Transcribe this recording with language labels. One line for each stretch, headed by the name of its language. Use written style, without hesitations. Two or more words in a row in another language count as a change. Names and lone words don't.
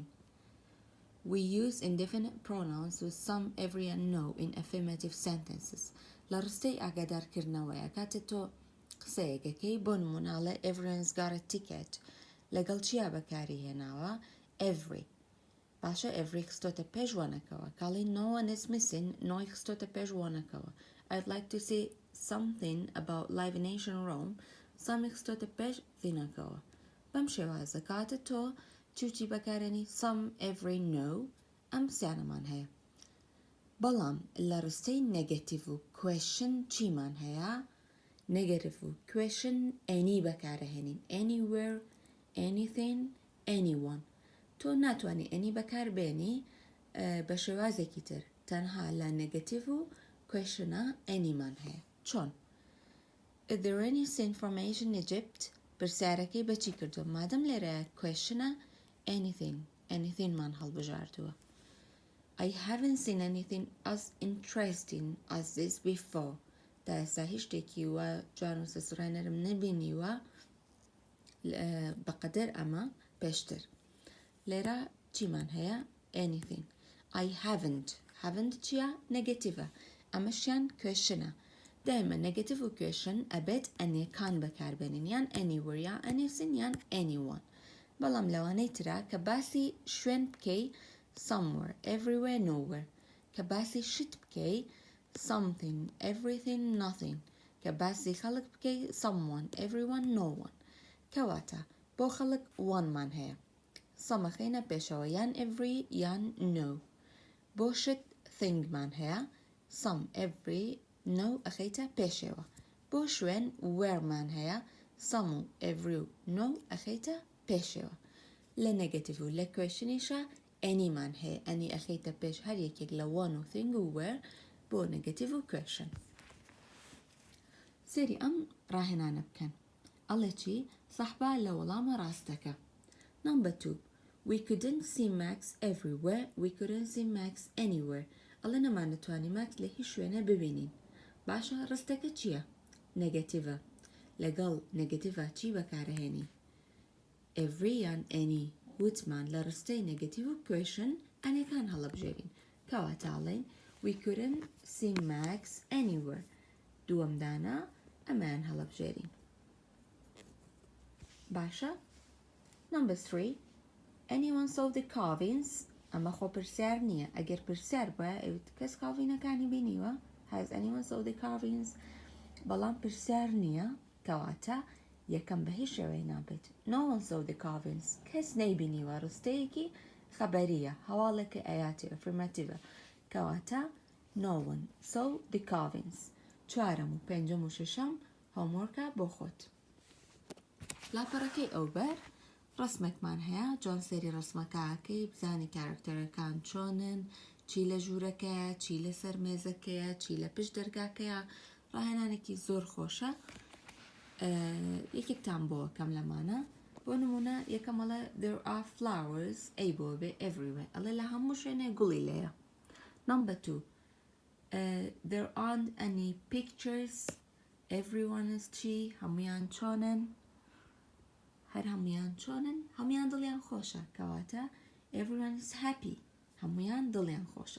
English: We use indefinite pronouns with some, every and no in affirmative sentences.
Central Kurdish: لە ڕستەی ئاگادارکردنەوەیە کاتە تۆ قسەیەکەکەی بۆ نموناڵە
English: everyone's got a ticket
Central Kurdish: لەگەڵ چیا بەکاری هێناوە every. باشە every خستۆتە پێش وانەکەوە کاڵی
English: no one is missing
Central Kurdish: no خستۆتە پێش وانەکەوە.
English: I'd like to say something about live in ancient Rome some
Central Kurdish: خستۆتە پێش
English: thینەکەوە.
Central Kurdish: بەم شێوازە کاتە تۆ چوچی بەکارێنی
English: some, every, no
Central Kurdish: ئەم سیانەمان هەیە. بەڵام لە ڕستەی negative و question چیمان هەیە؟
English: negative و question any بەکارەهێنین anywhere, anything, anyone.
Central Kurdish: تۆ ناتوانانی any بەکار بێنی بە شێوازێکی تر تەنها لە negative و questionە anyمان هەیە. چۆن؟
English: Is there any information in Egypt?
Central Kurdish: پرسیارەکەی بەچی کردو مادەم لێرە questionە anything مان هەڵبژاردووە.
English: I haven't seen anything as interesting as this before.
Central Kurdish: تا ئێستا هیچ شتێکی وە جوان و سەسوڕێنەرم نەبینیوە بەقەدەر ئەمە پێشتر. لێرە چیمان هەیە؟ anything.
English: I haven't
Central Kurdish: چیە؟ نەگەتیڤە. ئەمەشیان questionە. دائما negative و question ئەبێت ئەنیەکان بەکاربێنین یان anywhere یان anything یان anyone. بەڵام لەوانەی ترا کە باسی شوێن بکەی
English: somewhere, everywhere, nowhere.
Central Kurdish: کە باسی شت بکەی
English: something, everything, nothing.
Central Kurdish: کە باسی خەڵک بکەی
English: someone, everyone, no one.
Central Kurdish: کەواتە بۆ خەڵک one مان هەیە. سەمەخەینە پێشەوە یان every یان no. بۆ شت thing مان هەیە
English: some, every, no
Central Kurdish: ئەخەیتە پێشەوە. بۆ شوێن where مان هەیە some و every و no ئەخەیتە پێشەوە. لە negative و لە questionیشە any مان هەیە any ئەخەیتە پێش هەر یەکێک لە one و thing و where بۆ negative و question. سێری ئەم ڕاهێنانە بکەن. ئەڵێ چی؟ سەحبا لە وەڵامە ڕاستەکە.
English: Number 2. We couldn't see Max everywhere. We couldn't see Max anywhere.
Central Kurdish: ئەڵێ نەمانەتوانی ماکس لە هیچ شوێنە ببینین. باشە ڕستەکە چییە؟ نەگەتیڤە. لەگەڵ نەگەتیڤە چی بەکارەهێنی؟ every یان any وتمان لە ڕستەی نەگەتیڤ و question ئەنێکان هەڵەبژێرین.
English: کەواتاڵێن we couldn't see Max anywhere.
Central Kurdish: دووەمدانە ئەمان هەڵەبژێرین.
English: باشە؟ Number 3. Anyone saw the carvings?
Central Kurdish: ئەمە خۆ پرسیار نییە. ئەگەر پرسیار بە ئەوت کەس کاڤینەکانی بینیوە؟
English: Has anyone saw the carvings?
Central Kurdish: بەڵام پرسیار نییە کەواتە یەکەم بە هیچ شێوەی نابێت.
English: No one saw the carvings.
Central Kurdish: کەس نەیبینیوە ڕستەیەکی خەبەریە هەواڵێکی ئاياتی affirmative.
English: کەواتە no one saw the carvings.
Central Kurdish: چوارەم و پێنجەم و شەشەم هۆمۆرکە بۆ خۆت. لاپەڕەکەی ئەوبەر ڕسمێکمان هەیە جوان سەری ڕسمەکەکەی بزانی کارکتەرەکان چۆنن چی لە ژوورەکەیە چی لە سەر مێزەکەیە چی لە پشت دەرگاکەیە ڕاهێنانێکی زۆر خۆشە. یەکێکتان بۆ کەم لەمانە بۆ نمونە یەکەمەڵە
English: there are flowers
Central Kurdish: ئەی بۆ بێ everywhere ئەڵێ لە هەموو شوێنێ گوڵی لێیە.
English: Number 2. There aren't any pictures. Everyone is
Central Kurdish: چی هەمویان چۆنن هەر هەمویان چۆنن هەمویان دڵیان خۆشە کەواتە
English: everyone is happy
Central Kurdish: هەمویان دڵیان خۆشە.